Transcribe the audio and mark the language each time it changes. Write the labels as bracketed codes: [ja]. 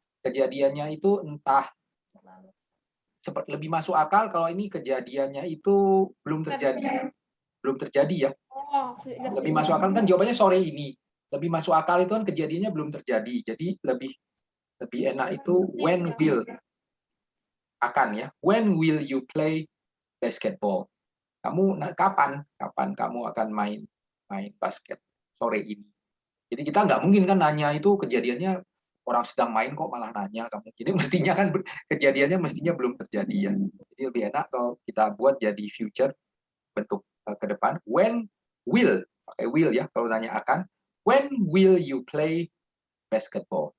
[id] Kejadiannya itu entah, lebih masuk akal kalau ini kejadiannya itu belum terjadi ya. Oh, Lebih masuk akal kan jawabannya sore ini. Lebih masuk akal itu kan kejadiannya belum terjadi. Jadi lebih enak itu [en] when will, [id] akan ya. [en] When will you play basketball? [id] Kamu kapan kamu akan main basket sore ini? Jadi kita nggak mungkin kan nanya itu kejadiannya orang sedang main kok malah nanya kamu. Jadi mestinya kan kejadiannya mestinya belum terjadi ya. Jadi lebih enak kalau kita buat jadi future bentuk ke depan. [en] When will, [id] pakai will ya kalau nanya akan. [en] When will you play basketball?